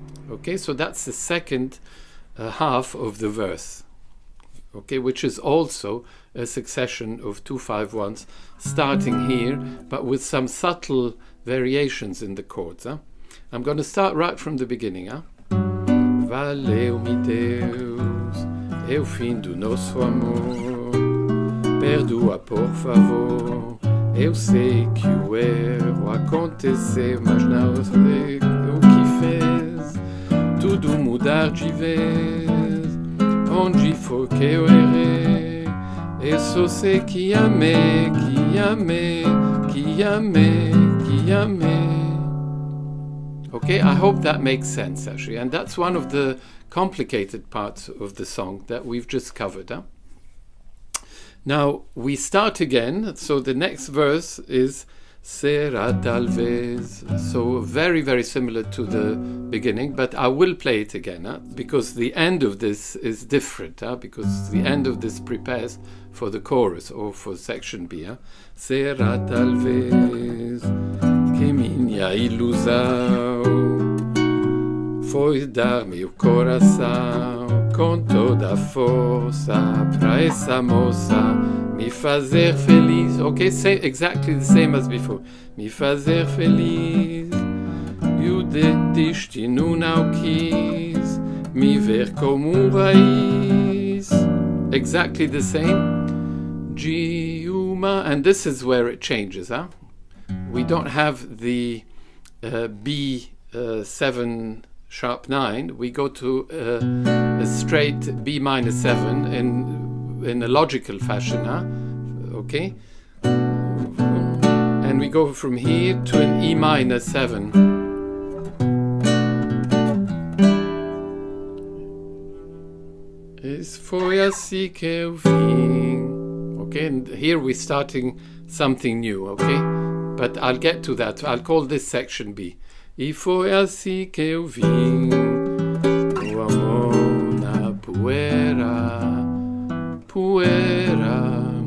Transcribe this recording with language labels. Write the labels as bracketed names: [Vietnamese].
[English] Okay, so that's the second half of the verse. Okay, which is also a succession of 2-5-1s starting here, but with some subtle variations in the chords. I'm going to start right from the beginning. [Portuguese] Valei-me, Deus, é o fim do nosso amor. Perdoa, por favor. Eu sei que o erro aconteceu, mas não sei o que fez. Tudo mudar de vez. Onde foi que eu errei? Eu só sei que amei, que amei, que amei, que amei. [English] Okay, I hope that makes sense actually, and that's one of the complicated parts of the song that we've just covered. Now we start again, so the next verse is [Portuguese] Será, talvez. [English] So very, very similar to the beginning, but I will play it again, because the end of this is different, because the end of this prepares for the chorus or for section B. [Portuguese] Será, talvez, que minha ilusão foi dar-me o coração com toda a força para essa moça me fazer feliz. [English] Okay, say exactly the same as before. [Portuguese] Me fazer feliz. E o destino não quis me ver como raiz. [English] Exactly the same. Gmaj, and this is where it changes. We don't have the B7 sharp 9. We go to a straight Bm7 in a logical fashion, okay? And we go from here to an E7. [Portuguese] Foi assim que eu vim. [English] Okay, and here we're starting something new, okay? But I'll get to that. I'll call this section B. [Portuguese] E foi assim que eu vim, o amor na poeira.